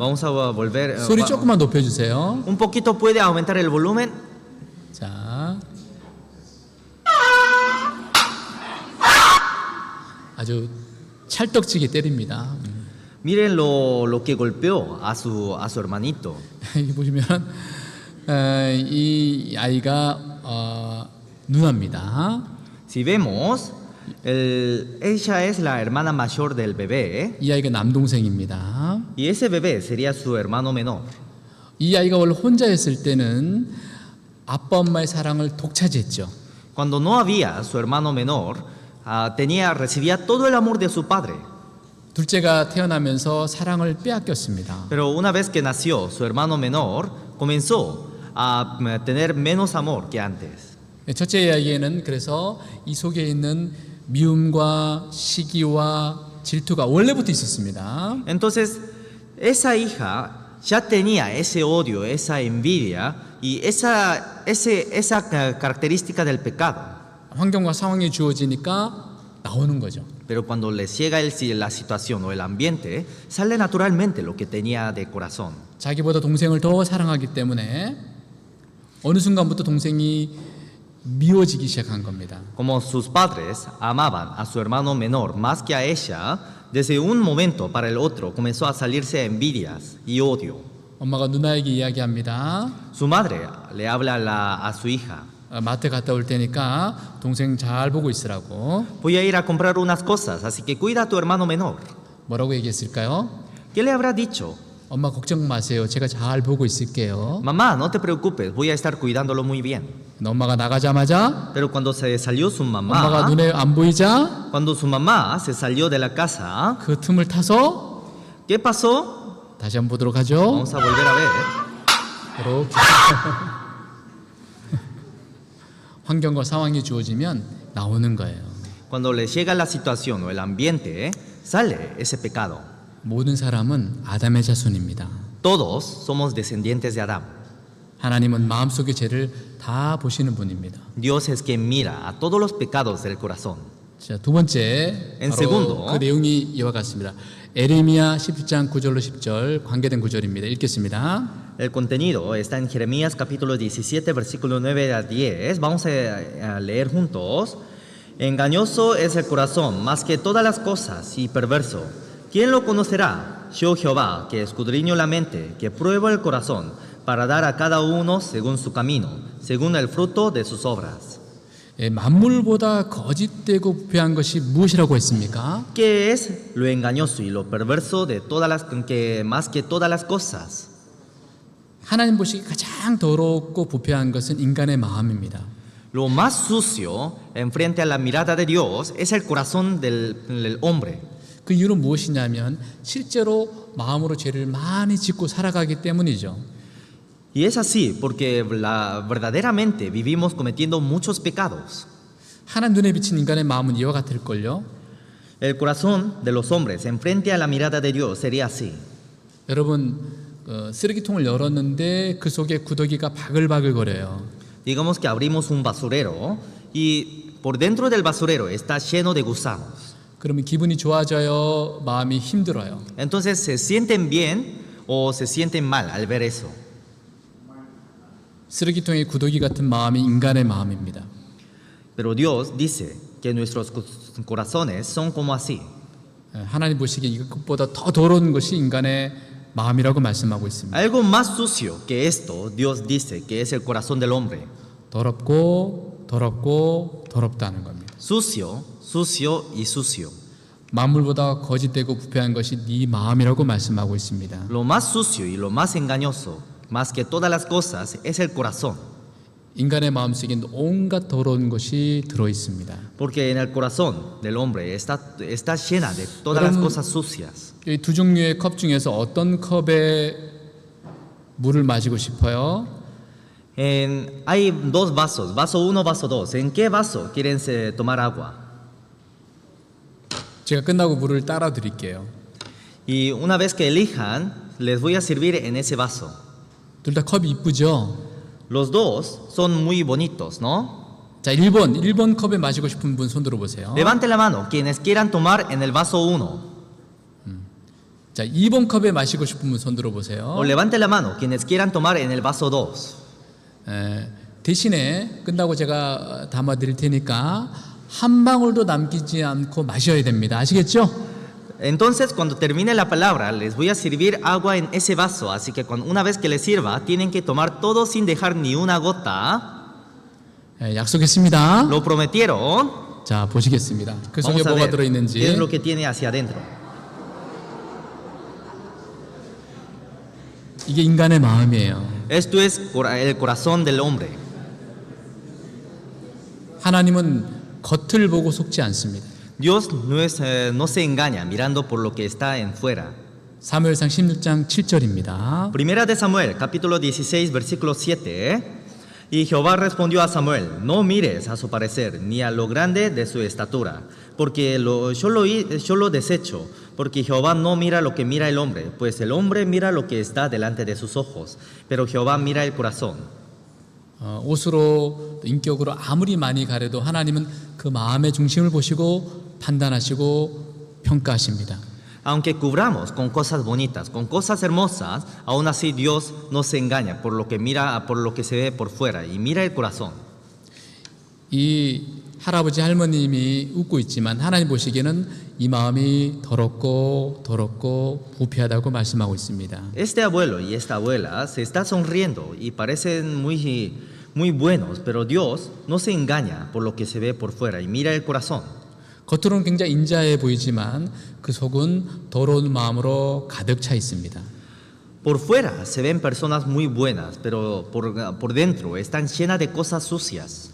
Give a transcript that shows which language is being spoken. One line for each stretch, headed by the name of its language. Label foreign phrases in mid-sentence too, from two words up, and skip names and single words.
Spanish: Vamos a volver.
Korean: 소리 조금만 높여주세요.
Spanish: Un poquito puede aumentar el volumen.
Korean: 자, 아주 찰떡지게 때립니다.
Spanish: Miren lo que golpeó a su hermanito.
Korean: 여기 보시면 이 아이가 누나입니다.
Spanish: Si vemos, ella es la hermana mayor del bebé
Korean: 이 아이가 남동생입니다.
Spanish: y ese bebé sería su hermano menor.
Korean: 이 아이가 원래 혼자였을 때는 아빠 엄마의 사랑을 독차지했죠.
Spanish: Cuando no había su hermano menor, recibía todo el amor de su padre.
Korean: 둘째가 태어나면서 사랑을 빼앗겼습니다.
Spanish: Pero una vez que nació su hermano menor, comenzó a tener menos amor que antes.
Korean: 첫째 이야기에는 그래서 이 속에 있는 미움과 시기와 질투가 원래부터 있었습니다.
Spanish: Entonces, esa hija ya tenía ese odio, esa envidia y esa característica del pecado.
Korean: 환경과 상황이 주어지니까 나오는 거죠.
Spanish: Pero cuando les llega la situación o el ambiente, sale naturalmente lo que tenía de corazón.
Korean: 자기보다 동생을 더 사랑하기 때문에 어느 순간부터 동생이 미워지기 시작한 겁니다.
Spanish: Como sus padres amaban a su hermano menor más que a ella, desde un momento para el otro comenzó a salirse envidias y odio.
Korean: 엄마가 누나에게 이야기합니다.
Spanish: Su madre le habla a su hija.
Korean: 마트 갔다 올 테니까 동생 잘 보고 있으라고.
Spanish: Voy a ir a comprar unas cosas, así que cuida a tu hermano menor.
Korean: 뭐라고 얘기했을까요?
Spanish: ¿Qué le habrá dicho?
Korean: 엄마 걱정 마세요. 제가 잘 보고 있을게요.
Spanish: Mamá, no te preocupes, voy a estar cuidándolo muy bien.
Korean: 엄마가 나가자마자
Spanish: Pero cuando se salió su
Korean: 엄마가
Spanish: mamá,
Korean: 눈에 안 보이자
Spanish: cuando su mamá se salió de la casa,
Korean: 그 틈을 타서
Spanish: ¿qué pasó?
Korean: 다시 한번 보도록 하죠.
Spanish: Vamos a volver a ver.
Korean: 이렇게 환경과 상황이 주어지면 나오는 거예요.
Spanish: Cuando les llega la situación o el ambiente, sale ese pecado.
Korean: 모든 사람은 아담의 자손입니다.
Spanish: Todos somos descendientes de Adán.
Korean: 하나님은 마음속의 죄를 다 보시는 분입니다.
Spanish: Dios es quien mira a todos los pecados del corazón.
Korean: 자, 두 번째
Spanish: En
Korean: 바로
Spanish: segundo.
Korean: 그 내용이 이와 같습니다. 에레미야 17장 9절로 10절 관계된 구절입니다. 읽겠습니다.
Spanish: El contenido está en Jeremías capítulo 17, versículo 9 a 10. Vamos a leer juntos. Engañoso es el corazón más que todas las cosas y perverso. ¿Quién lo conocerá? Yo Jehová, que escudriño la mente, que pruebo el corazón, para dar a cada uno según su camino, según el fruto de sus obras.
Korean: 만물보다 거짓되고 부패한 것이 무엇이라고 했습니까?
Spanish: ¿Qué es lo engañoso y lo perverso de más que todas las cosas?
Korean: 하나님 보시기 가장 더럽고 부패한 것은 인간의 마음입니다.
Spanish: Lo más sucio en frente a la mirada de Dios es el corazón del hombre.
Korean: 그 이유는 무엇이냐면 실제로 마음으로 죄를 많이 짓고 살아가기 때문이죠.
Spanish: Y es así porque verdaderamente vivimos cometiendo muchos pecados.
Korean: 하나님 눈에 비친 인간의 마음은 이와 같을걸요.
Spanish: El corazón de los hombres en frente a la mirada de Dios sería así.
Korean: 여러분 쓰레기통을 열었는데 그 속에 구더기가 바글바글 거려요.
Spanish: Digamos que abrimos un basurero y por dentro del basurero está lleno de gusanos.
Korean: 그러면 기분이 좋아져요? 마음이 힘들어요?
Spanish: Entonces, ¿se sienten bien o se sienten mal al ver eso?
Korean: 쓰레기통의 구더기 같은 마음이 인간의 마음입니다.
Spanish: Pero Dios dice que nuestros corazones son como así.
Korean: 하나님 보시기에 이것보다 더 더러운 것이 인간의 마음이라고 말씀하고 있습니다.
Spanish: Algo más sucio que esto, Dios dice que es el corazón del hombre.
Korean: 더럽고 더럽고 더럽다는 겁니다.
Spanish: Sucio, sucio y sucio.
Korean: 만물보다 거짓되고 부패한 것이 네 마음이라고 말씀하고 있습니다.
Spanish: Lo más sucio y lo más engañoso, más que todas las cosas, es el corazón.
Korean: 인간의 마음속에 온갖 더러운 것이 들어 있습니다.
Spanish: Porque en el corazón del hombre está llena de todas las cosas sucias.
Korean: 이 두 종류의 컵 중에서 어떤 컵에 물을 마시고 싶어요?
Spanish: Hay dos vasos, vaso 1, vaso 2. ¿En qué vaso quieren tomar agua?
Korean: 제가 끝나고 물을 따라 드릴게요.
Spanish: Y una vez que elijan, les voy a servir en ese vaso.
Korean: 둘 다 컵이 이쁘죠?
Spanish: Los dos son muy bonitos, ¿no?
Korean: 자, 1번 컵에 마시고 싶은 분 손 들어보세요.
Spanish: Levante la mano quienes quieran tomar en el vaso 1.
Korean: 자, 2번 컵에 마시고 싶은 분 손 들어보세요.
Spanish: O levante la mano quienes quieran tomar en el vaso 2.
Korean: 대신에 끝나고 제가 담아 드릴 테니까 한 방울도 남기지 않고 마셔야 됩니다. 아시겠죠?
Spanish: Entonces, cuando termine la palabra, les voy a servir agua en ese vaso. Así que una vez que les sirva, tienen que tomar todo sin dejar ni una gota.
Korean: 약속했습니다.
Spanish: Lo prometieron.
Korean: 자, 보시겠습니다. 그 속에
Spanish: Vamos a
Korean: 뭐가
Spanish: ver
Korean: 들어
Spanish: qué
Korean: 있는지.
Spanish: es lo que tiene hacia adentro.
Korean: 이게 인간의 마음이에요.
Spanish: Esto es el corazón del hombre.
Korean: 하나님은 겉을 보고 속지 않습니다.
Spanish: Dios no se engaña mirando por lo que está en fuera.
Korean: 사무엘상 16장 7절입니다.
Spanish: Primera de Samuel, capítulo 16, versículo 7. Y Jehová respondió a Samuel: no mires a su parecer, ni a lo grande de su estatura, porque yo lo desecho, porque Jehová no mira lo que mira el hombre, pues el hombre mira lo que está delante de sus ojos, pero Jehová mira el corazón.
Korean: 옷으로 인격으로 아무리 많이 가려도 하나님은 그 마음의 중심을 보시고 판단하시고 평가하십니다.
Spanish: Aunque cubramos con cosas bonitas, con cosas hermosas, aún así Dios no se engaña por lo que mira, por lo que se ve por fuera y mira el corazón.
Korean: 이 할아버지 할머님이 웃고 있지만 하나님 보시기에는 이 마음이 더럽고 부패하다고 말씀하고 있습니다.
Spanish: Este abuelo y esta abuela se están sonriendo y parecen muy buenos, pero Dios no se engaña por lo que se ve por fuera y mira el corazón.
Korean: 겉으로는 굉장히 인자해 보이지만 그 속은 더러운 마음으로 가득 차 있습니다.
Spanish: Por fuera se ven personas muy buenas, pero por dentro están llenas de cosas sucias.